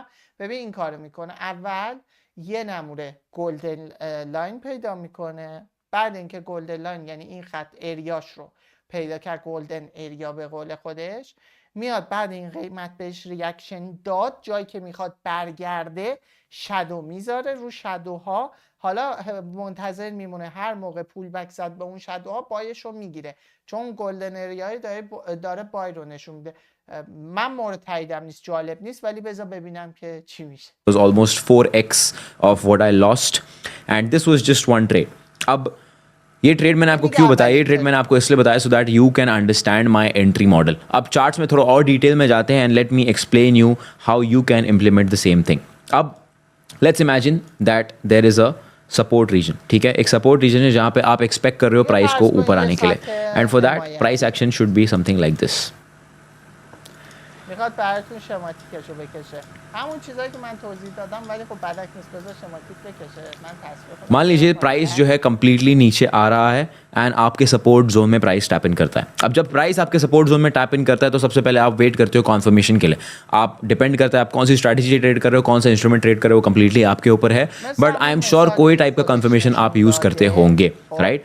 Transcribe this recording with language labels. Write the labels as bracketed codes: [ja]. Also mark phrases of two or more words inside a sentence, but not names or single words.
[fa] ببین این کارو میکنه، اول یه نموره گلدن لاین پیدا میکنه، بعد اینکه گلدن لاین یعنی این خط اریاش رو پیدا کرد، گلدن اریا به قول خودش، میاد بعد این قیمت بهش ریاکشن داد، جایی که میخواد برگرده شادو میذاره رو شادوها. حالا منتظر میمونه هر موقع پول بک زد به اون شادوها بایش رو میگیره، چون گلدن اریای داره بای رو نشون میده. من مورد تاییدم نیست، جالب نیست، ولی بذار ببینم که چی میشه. [en] was almost 4x of what I lost and this was just one trade. [hi] अब ये ट्रेड मैंने आपको क्यों बताया, ये ट्रेड मैंने आपको इसलिए बताया [en] so that you can understand my entry model. [hi] अब चार्ट्स में थोड़ा और डिटेल में जाते हैं [en] and let me explain you how you can implement the same thing. अब let's imagine that there is a support region. [hi] ठीक है, एक [en] support region [hi] है जहाँ पे आप एक्सपेक्ट कर रहे हो प्राइस को ऊपर आने के लिए [en] and for that price action should be something like this. [fa] میخواد براتون شماتیکشو بکشه، همون چیزایی که من توضیح دادم، ولی خب بعدک نیست، بذار شماتیک بکشه. من تصویر [hi] मान लीजिए प्राइस जो है कम्प्लीटली नीचे आ रहा है एंड आपके [en] support zone [hi] में प्राइस [en] tap in [hi] करता है. अब जब प्राइस आपके [en] support zone [hi] में [en] tap in [hi] करता है तो सबसे पहले आप वेट करते हो कॉन्फर्मेशन के लिए. आप डिपेंड करता है आप कौन सी स्ट्रैटेजी ट्रेड कर रहे हो, कौन सा इंस्ट्रूमेंट ट्रेड कर रहे हो, कम्प्लीटली आपके ऊपर है. [en] but I am sure [hi] कोई टाइप का कन्फर्मेशन आप यूज़ करते होंगे, राइट.